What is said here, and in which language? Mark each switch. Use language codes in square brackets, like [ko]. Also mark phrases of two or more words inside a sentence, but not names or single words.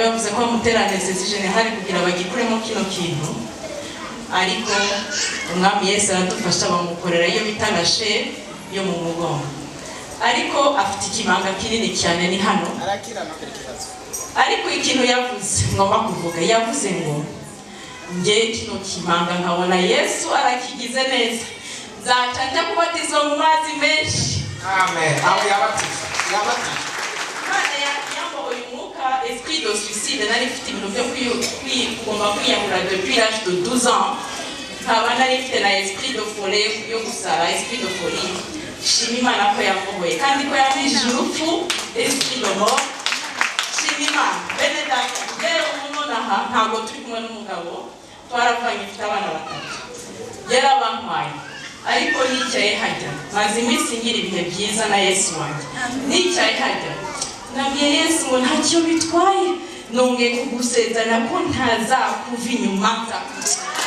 [rw] bavuze ko bamutera [fr] anesthesie générale [rw] kugira bagikuremo kino kintu ariko umwami Yesu aradufasha bamukorera iyo bita lashe yo mu mugongo ariko afite ikimanga kinini cyane ni hano ariko ikintu yavuze ngomba kuvuga yavuze ngo nge kino kimanga nkabona Yesu arakigize neza nzaca njya kubatizwa mu mazi menshi. Amen. Aho yabatiza yambaye umwuka [fr] esprit de suicide [rw] nari mfite ibintu byo kugomba kwiyahura [fr] depuis l'âge de 12 ans [rw] nkaba nari mfite na [fr] esprit de folie [rw] yo gusara [fr] esprit de folie. [rw] Shima Imana ko yamuhoye kandi ko yamwishije urupfu [fr] esprit de mort. [rw] Shima Imana bene data rero umuntu aha ntabwo turi kumwe n'umugabo twaravanye mfite abana 3 yarabampaye ariko nicaye hajya maze iminsi ngira ibihe byiza na Yesu wanjye nicaye hajya nabwiye Yesu ngo ntacyo bitwaye nongeye kugusezerana ko ntazakuva inyuma nzakuva